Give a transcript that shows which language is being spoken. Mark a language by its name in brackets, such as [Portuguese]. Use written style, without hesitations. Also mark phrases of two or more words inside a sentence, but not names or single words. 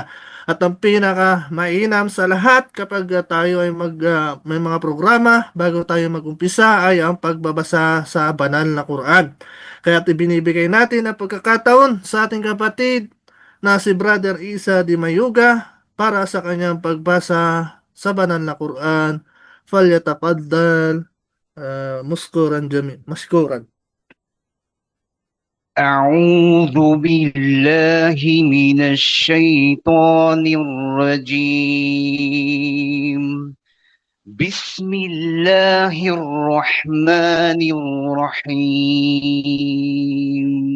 [Filipino] At ang pinaka mainam sa lahat kapag tayo ay may mga programa bago tayo mag-umpisa ay ang pagbabasa sa banal na Quran. Kaya ibinibigay natin ang pagkakataon sa ating kapatid na si Brother Isa Di Mayuga para sa kanyang pagbasa sa banal na Quran. [Arabic] فليتفضل مشكوراً. أعوذ بالله من الشيطان الرجيم. بسم الله الرحمن الرحيم.